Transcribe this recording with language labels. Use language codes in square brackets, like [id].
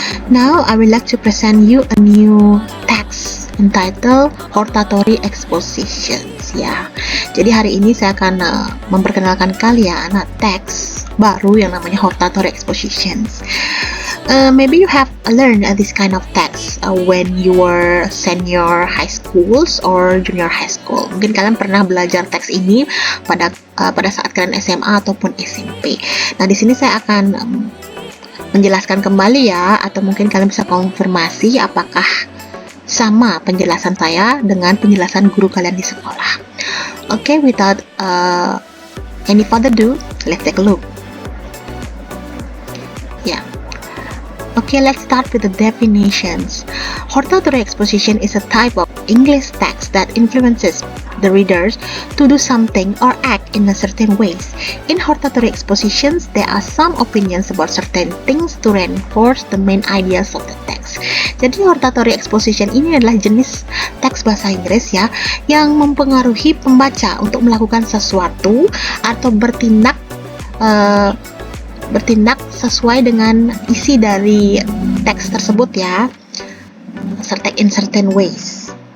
[en] Now I would like to present you a new text entitled Hortatory Expositions, ya. [id] Jadi hari ini saya akan memperkenalkan kalian teks baru yang namanya Hortatory Expositions. [en] Maybe you have learned this kind of text when you were senior high schools or junior high school. [id] Mungkin kalian pernah belajar teks ini pada saat kalian SMA ataupun SMP. Nah, di sini saya akan menjelaskan kembali ya, atau mungkin kalian bisa konfirmasi apakah sama penjelasan saya dengan penjelasan guru kalian di sekolah. [en] Okay, without any further ado, let's take a look. Yeah. Okay, let's start with the definitions. Hortatory exposition is a type of English text that influences the readers to do something or act in a certain ways. In hortatory expositions, there are some opinions about certain things to reinforce the main ideas of the text. [id] Jadi hortatory exposition ini adalah jenis teks bahasa Inggris ya, yang mempengaruhi pembaca untuk melakukan sesuatu atau bertindak sesuai dengan isi dari teks tersebut ya, [en] in certain ways.